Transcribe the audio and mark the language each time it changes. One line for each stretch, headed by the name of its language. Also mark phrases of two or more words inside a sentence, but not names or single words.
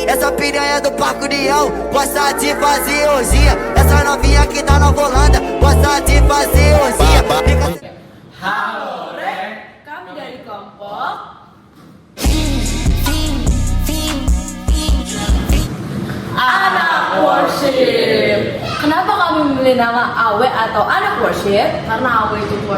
Portuguese: a piranha do Parque União gosta de fazer orgia. Essa novinha que tá na volanda gosta de fazer orgia.
Indonesian: Halo Rek, kami dari kelompok Anak Worship. Kenapa kami memilih nama Awe atau Anak Worship? Karena Awe itu kuat.